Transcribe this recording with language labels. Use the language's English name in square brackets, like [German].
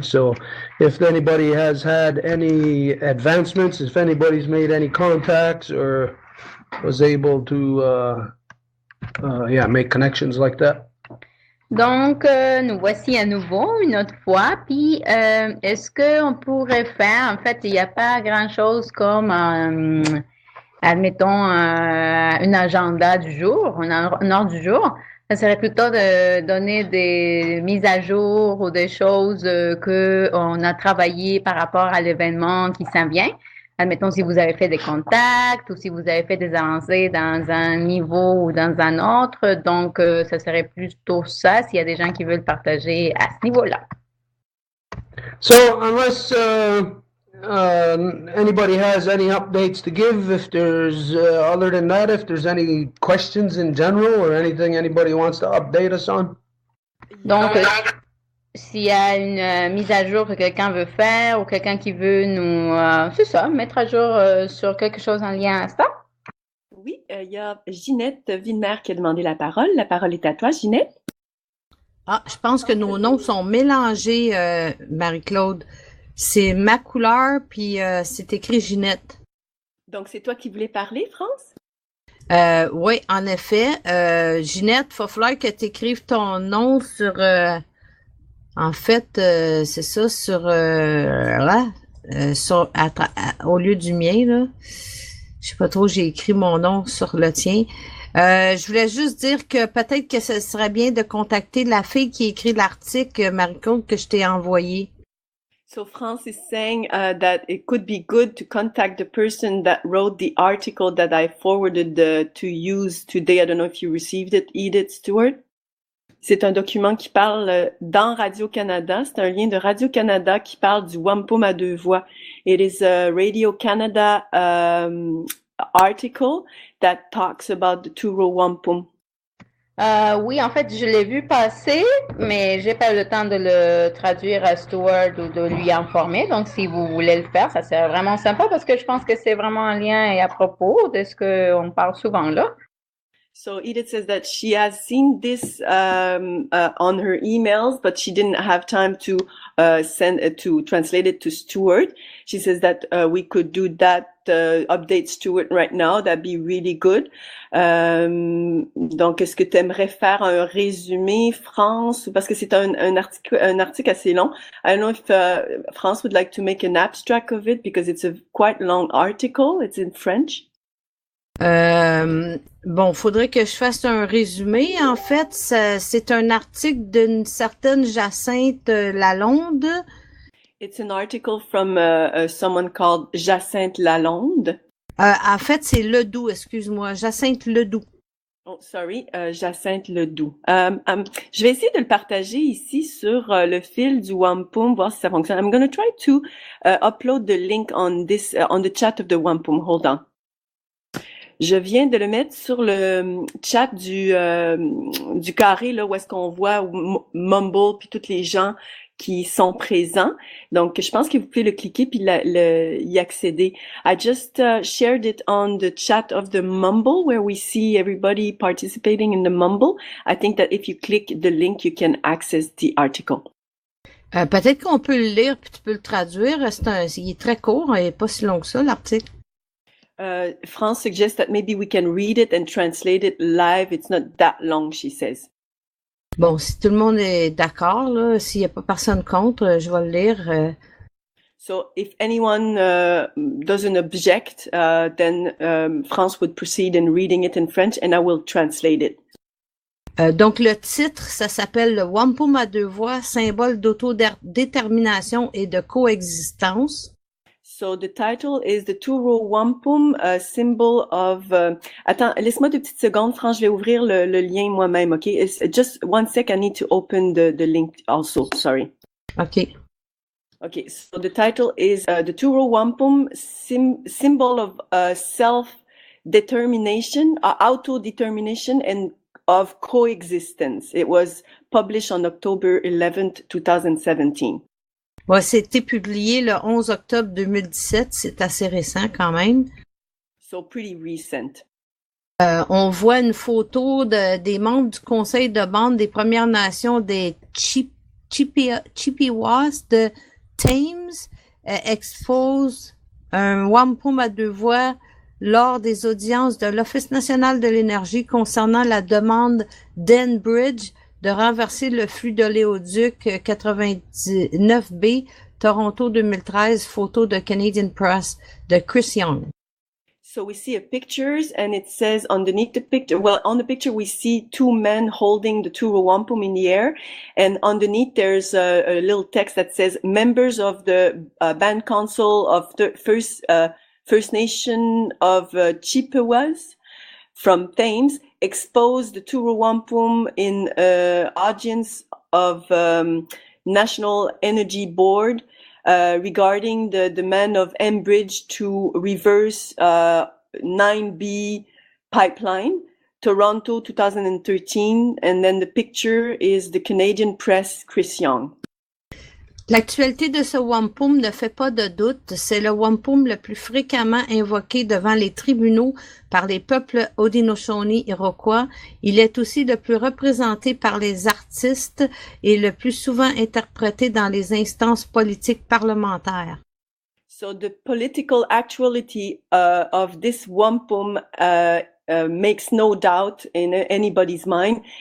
[English] So if anybody has had any advancements, if anybody's made any contacts or was able to make connections like that. [French] Donc, nous voici à nouveau une autre fois. Puis, est-ce qu'on pourrait faire, en fait, il n'y a pas grand-chose comme, admettons, un agenda du jour, un ordre du jour. Ça serait plutôt de donner des mises à jour ou des choses qu'on a travaillé par rapport à l'événement qui s'en vient. Admettons, si vous avez fait des contacts ou si vous avez fait des avancées dans un niveau ou dans un autre. Donc, ça serait plutôt ça s'il y a des gens qui veulent partager à ce niveau-là. [English] So, unless anybody has any updates to give, if there's, other than that, if there's any questions in general or anything anybody wants to update us on? [French] Donc, s'il y a une mise à jour que quelqu'un veut faire ou quelqu'un qui veut nous, c'est ça, mettre à jour sur quelque chose en lien à ça. Oui, il y a Ginette Villemer qui a demandé la parole. La parole est à toi, Ginette. Ah, je pense que nos noms sont mélangés, Marie-Claude. C'est ma couleur, puis c'est écrit Ginette. Donc, c'est toi qui voulais parler, France? Oui, en effet. Ginette, il va falloir que tu écrives ton nom sur... en fait, c'est ça, sur... là, au lieu du mien, là. Je sais pas trop, j'ai écrit mon nom sur le tien. Je voulais juste dire que peut-être que ce serait bien de contacter la fille qui écrit l'article, Marie-Claude, que je t'ai envoyé. [English] So France is saying that it could be good to contact the person that wrote the article that I forwarded to use today. I don't know if you received it, Edith Stewart. [French] C'est un document qui parle dans Radio-Canada. C'est un lien de Radio-Canada qui parle du Wampum à deux voix. [English] It is a Radio-Canada article that talks about the two-row Wampum. [French] Oui, en fait, je l'ai vu passer, mais j'ai pas eu le temps de le traduire à Stewart ou de lui informer. Donc, si vous voulez le faire, ça serait vraiment sympa parce que je pense que c'est vraiment en lien et à propos de ce qu'on parle souvent là. [English] So Edith says that she has seen this on her emails, but she didn't have time to to translate it to Stuart. She says that we could do that, update Stuart right now. That'd be really good. [French] Donc, est-ce que tu aimerais faire un résumé, France, parce que c'est un article assez long. [English] I don't know if France would like to make an abstract of it because it's a quite long article. It's in French. [French] Bon, faudrait que je fasse un résumé. En fait, c'est un article d'une certaine Jacinthe Lalonde. [English] It's an article from someone called Jacinthe Lalonde. [French] En fait, c'est Ledoux, excuse-moi, Jacinthe Ledoux. [English] Oh, sorry, Jacinthe Ledoux. [French] Je vais essayer de le partager ici sur le fil du Wampum, voir si ça fonctionne. [English] I'm going to try to upload the link on this on the chat of the Wampum. Hold on. [French] Je viens de le mettre sur le chat du carré là où est-ce qu'on voit Mumble puis tous les gens qui sont présents. Donc, je pense que vous pouvez le cliquer puis y accéder. [English] I just shared it on the chat of the Mumble where we see everybody participating in the Mumble. I think that if you click the link, you can access the article. [French] Peut-être qu'on peut le lire puis tu peux le traduire. Il est très court, il n'est pas si long que ça, l'article. [English] France suggests that maybe we can read it and translate it live. It's not that long, she says. [French] Bon, si tout le monde est d'accord, là, s'il n'y a pas personne contre, je vais le lire. [English] So if anyone doesn't object, then France would proceed in reading it in French and I will translate it. [French] Donc le titre, ça s'appelle le Wampum à deux voix, symbole d'autodétermination et de coexistence. [English] So the title is the two-row wampum, a symbol of. [French] Attends, laisse-moi 2 petites secondes, France. Je vais ouvrir le lien moi-même, ok? [English] It's just 1 sec. I need to open the link also. Sorry. Okay. Okay. So the title is the two-row wampum, symbol of self-determination, auto-determination, and of coexistence. It was published on October 11th, 2017. [French] Ouais, c'était publié le 11 octobre 2017, c'est assez récent quand même. [English] So pretty recent. [French] On voit une photo des membres du Conseil de bande des Premières Nations des Chippewas de Thames expose un wampum à deux voix lors des audiences de l'Office national de l'énergie concernant la demande d'Enbridge de renverser le flux d'oléoduc 99B, Toronto 2013, photo de Canadian Press de Chris Young. So we see pictures and it says underneath the picture, well, on the picture we see 2 men holding the two wampum in the air, and underneath there's a little text that says members of the Band Council of the First Nation of Chippewas from Thames expose the two wampum in audience of National Energy Board regarding the demand of Enbridge to reverse 9B pipeline, Toronto 2013, and then the picture is the Canadian Press, Chris Young. L'actualité de ce wampum ne fait pas de doute, c'est le wampum le plus fréquemment invoqué devant les tribunaux par les peuples Haudenosaunee Iroquois. Il est aussi le plus représenté par les artistes et le plus souvent interprété dans les instances politiques parlementaires. [English] So the political actuality of this wampum makes no doubt in anybody's mind.